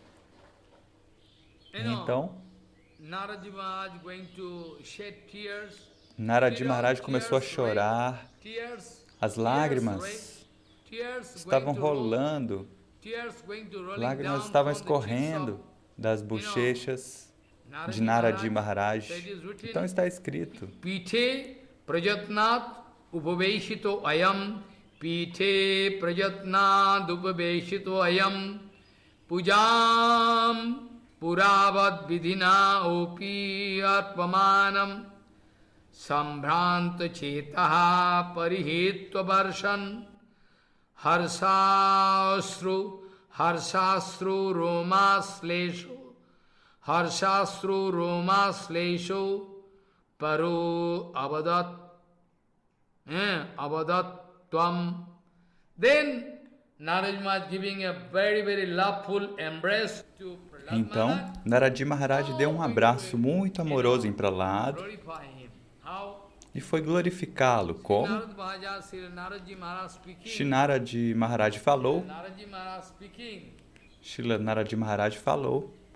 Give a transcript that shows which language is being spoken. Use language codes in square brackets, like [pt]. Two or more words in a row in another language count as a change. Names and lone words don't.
[pt] Então, Narad Maharaj começou a chorar, as lágrimas estavam rolando, lágrimas estavam escorrendo das bochechas de Narad Maharaj. Então está escrito: [sa] Pite prajatnat upaveshito ayam, Pite prajatnat upaveshito ayam, Pujam puravad vidhina opi atmamanam, Sambhranta chetaha parihitva varshan, Harsastru Roma slesho paro abadat tvam. [en] Then Narad Maharaj giving a very loveful embrace to Prahlada. [pt] Então, Narad Maharaj deu um abraço muito amoroso em Prahlada e foi glorificá-lo. Como? Shri Narad Maharaj falou. Srila Narad Maharaj falou.